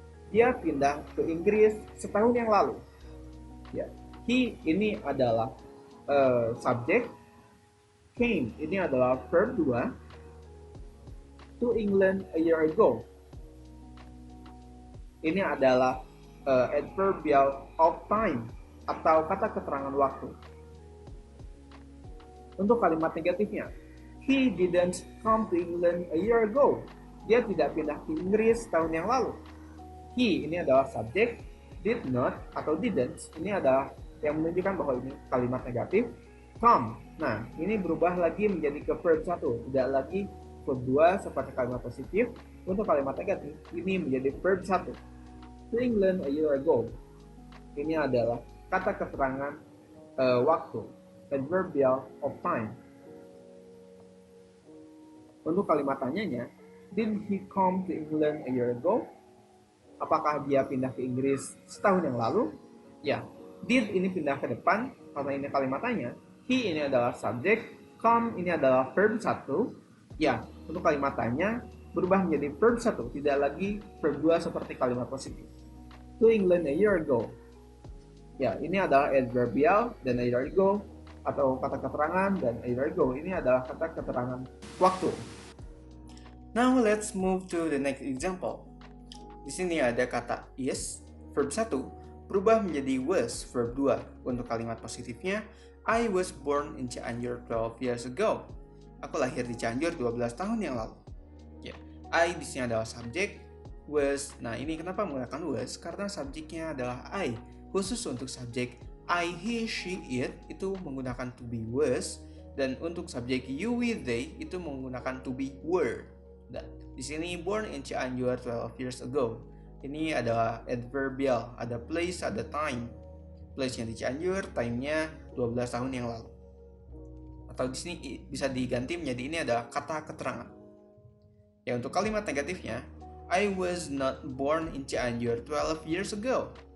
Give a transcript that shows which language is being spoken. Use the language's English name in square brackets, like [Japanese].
[Indonesian] Dia pindah ke Inggris setahun yang lalu. Ya, he ini adalah subjek, came ini adalah verb 2, [English] to England a year ago. [Indonesian] Ini adalah adverbial of time atau kata keterangan waktu. Untuk kalimat negatifnya, [English] he didn't come to England a year ago. [Indonesian] Dia tidak pindah ke Inggris tahun yang lalu. He ini adalah subjek, did not atau didn't ini adalah yang menunjukkan bahwa ini kalimat negatif. Come, nah ini berubah lagi menjadi ke verb 1, tidak lagi verb 2 seperti kalimat positif. Untuk kalimat negatif ini menjadi verb 1. [English] To England a year ago, [Indonesian] ini adalah kata keterangan waktu, adverbial of time. Untuk kalimat tanyanya, [English] did he come to England a year ago? [Indonesian] Apakah dia pindah ke Inggris setahun yang lalu? Ya, did ini pindah ke depan karena ini kalimat tanya. He ini adalah subjek, come ini adalah verb 1. Ya, untuk kalimat tanya berubah menjadi verb 1, tidak lagi verb 2 seperti kalimat positif. [English] To England a year ago. [Indonesian] Ya, ini adalah adverbial dan a year ago atau kata keterangan, dan a year ago ini adalah kata keterangan waktu. [English] Now let's move to the next example. [Indonesian] Di sini ada kata is, verb 1, berubah menjadi was, verb 2. Untuk kalimat positifnya, [English] I was born in Cianjur 12 years ago. [Indonesian] Aku lahir di Cianjur 12 tahun yang lalu. Ya, I di sini adalah subjek, was. Nah, ini kenapa menggunakan was? Karena subjeknya adalah I. Khusus untuk subjek I, he, she, it itu menggunakan to be was, dan untuk subjek you, we, they itu menggunakan to be were. Dan di sini [English] born in Cianjur 12 years ago. [Indonesian] Ini adalah adverbial, ada place, ada time. Place-nya di Cianjur, time-nya 12 tahun yang lalu. Atau di sini bisa diganti menjadi ini adalah kata keterangan. Ya, untuk kalimat negatifnya, [English] I was not born in Cianjur 12 years ago.